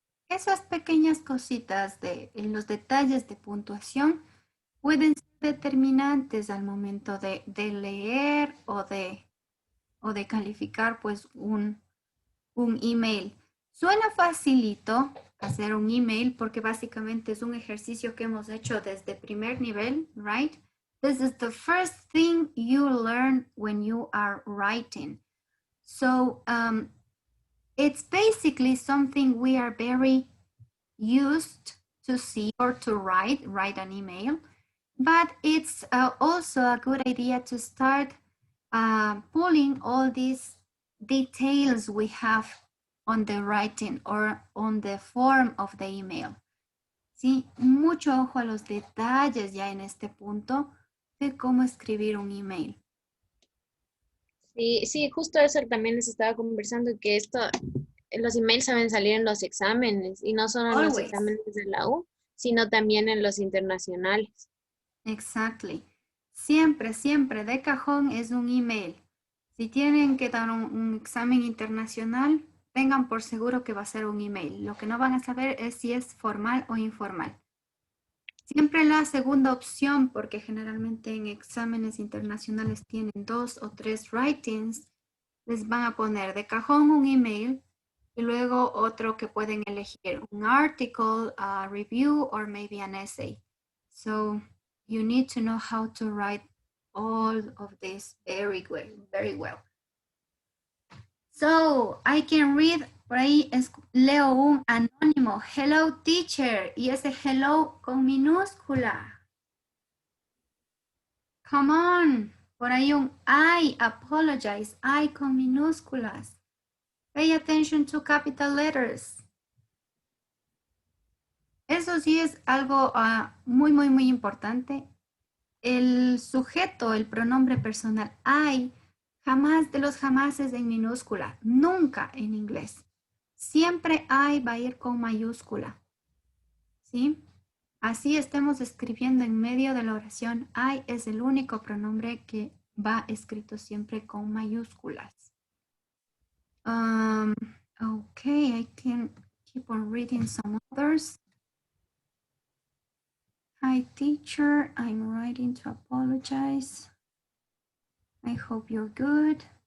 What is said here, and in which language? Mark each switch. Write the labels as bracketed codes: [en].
[es] Esas pequeñas cositas en los detalles de puntuación pueden ser determinantes al momento de leer o de calificar pues un email. Suena facilito hacer un email porque básicamente es un ejercicio que hemos hecho desde primer nivel, right? [en] This is the first thing you learn when you are writing. So it's basically something we are very used to see or to write an email, but it's also a good idea to start pulling all these details we have on the writing or on the form of the email. [es] Sí, mucho ojo a los detalles ya en este punto de cómo escribir un email. Sí, sí, justo eso también les estaba conversando, que los emails saben salir en los exámenes y no solo en los exámenes de la U, sino también en los internacionales. [en] Exactly. [es] Siempre, siempre de cajón es un email. Si tienen que dar un examen internacional, tengan por seguro que va a ser un email. Lo que no van a saber es si es formal o informal. Siempre la segunda opción, porque generalmente en exámenes internacionales tienen 2 o 3 writings, les van a poner de cajón un email y luego otro que pueden elegir, un article, [en] a review, or maybe an essay. So you need to know how to write all of this very well. So I can read, [es] por ahí leo un anónimo, [en] hello teacher, [es] y ese hello con minúscula. [en] Come on, [es] por ahí un [en] I apologize, [es] I con minúsculas. [en] Pay attention to capital letters. [es] Eso sí es algo muy, muy, muy importante. El sujeto, el pronombre personal, I, jamás de los jamases en minúscula, nunca en inglés. Siempre I va a ir con mayúscula. ¿Sí? Así estemos escribiendo en medio de la oración, I es el único pronombre que va escrito siempre con mayúsculas. [en] Okay, I can keep on reading some others. Hi, teacher. I'm writing to apologize. I hope you're good.